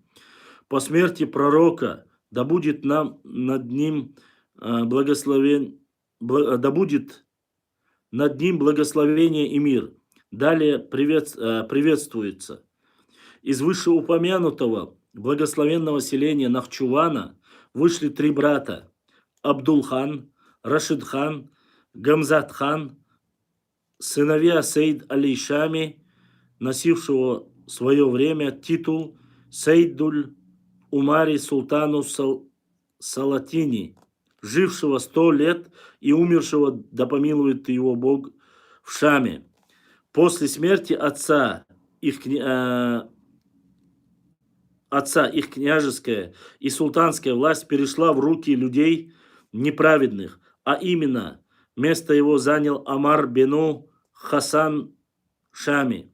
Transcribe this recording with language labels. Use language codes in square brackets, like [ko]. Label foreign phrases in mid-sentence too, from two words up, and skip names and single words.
[ru] По смерти пророка, да будет над ним благословение и мир. Далее приветствуется. Из вышеупомянутого благословенного селения Нахчувана вышли 3 брата: Абдул-хан, Рашид-хан, Гамзат-хан, сыновья Сейд-Али-Шами, носившего в свое время титул Сейдуль-Умари Султану Салатини, жившего 100 лет и умершего, да помилует его Бог, в Шаме. После смерти отца их княжеская и султанская власть перешла в руки людей неправедных, а именно, место его занял Амар бену Хасан Шами.